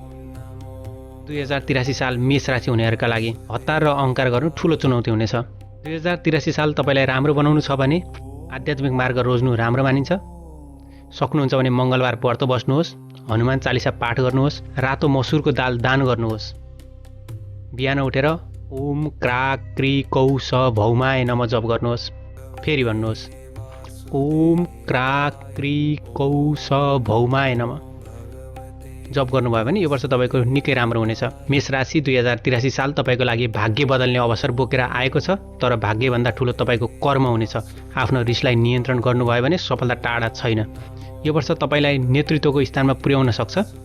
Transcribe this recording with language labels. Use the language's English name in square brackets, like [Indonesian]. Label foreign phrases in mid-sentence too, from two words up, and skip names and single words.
[Nepali] 2083 साल मेष राशि हुनेहरूका लागि हतार र अहङ्कार गर्नु ठुलो चुनौती हुनेछ। 2083 साल तपाईँलाई राम्रो बनाउनु छ भने आध्यात्मिक मार्ग रोज्नु राम्रो मानिन्छ। सक्नुहुन्छ भने मङ्गलबार व्रत बस्नुहोस्, हनुमान चालिसा पाठ गर्नुहोस्, रातो मसुरको दाल दान गर्नुहोस्। बिहान उठेर [Sanskrit] ओम क्रा क्री कौ स भौमाय नमः [Nepali] जप गर्नुहोस्। फेरि भन्नुहोस् [Sanskrit] ओम क्रा क्री कौ स भौमाय नमः [Nepali] जप गर्नुभयो भने यो वर्ष तपाईँको निकै राम्रो हुनेछ। मेष राशि 2083 साल तपाईँको लागि भाग्य बदल्ने अवसर बोकेर आएको छ। तर भाग्यभन्दा ठुलो तपाईँको कर्म हुनेछ। आफ्नो रिसलाई नियन्त्रण गर्नुभयो भने सफलता टाढा छैन। यो वर्ष तपाईँलाई नेतृत्वको स्थानमा पुर्याउन सक्छ।